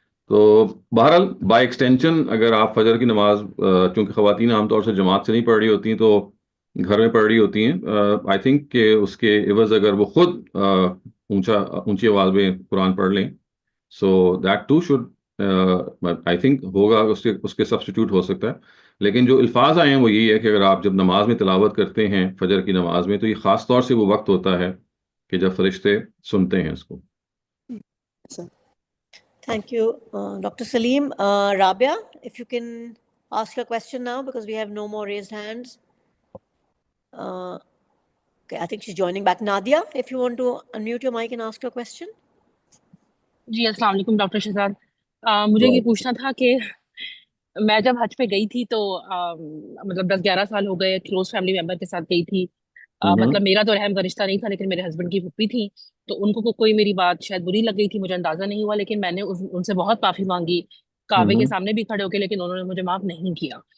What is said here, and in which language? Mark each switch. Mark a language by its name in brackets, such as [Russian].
[Urdu] تو بہرحال by extension اگر آپ فجر کی نماز، چونکہ خواتین عام طور سے جماعت سے نہیں پڑھ رہی ہوتی ہیں تو گھر میں پڑھ رہی ہوتی ہیں، آئی تھنک کہ اس کے عوض اگر وہ خود اونچی آواز میں قرآن پڑھ لیں، [English] so that to should I think [Urdu] ہوگا، اس کے سبسٹیٹیوٹ ہو سکتا ہے. لیکن جو الفاظ آئے ہیں وہ یہی ہے کہ اگر آپ جب نماز میں تلاوت کرتے ہیں فجر کی نماز میں، تو یہ خاص طور سے وہ وقت ہوتا ہے کہ جب فرشتے سنتے ہیں اس کو. [English] Thank you, Dr. Saleem. Rabia, if you can ask your question now, because we have no more raised hands. Okay, I think she's joining back. Nadia, if you want to unmute your mic and ask your question. [Urdu] جی السلام علیکم doctor Shahzad. مجھے یہ پوچھنا تھا کہ میں جب حج پہ گئی تھی تو مطلب 10-11 سال ہو گئے، کلوز فیملی ممبر کے ساتھ گئی تھی. مطلب میرا تو رحم کا رشتہ نہیں تھا، لیکن میرے ہسبینڈ کی پھوپھی تھی، تو ان کو کوئی میری بات شاید بری لگ گئی تھی، مجھے اندازہ نہیں ہوا، لیکن میں نے ان سے بہت معافی مانگی کعبے کے سامنے بھی کھڑے ہو کے، لیکن انہوں نے مجھے معاف نہیں کیا.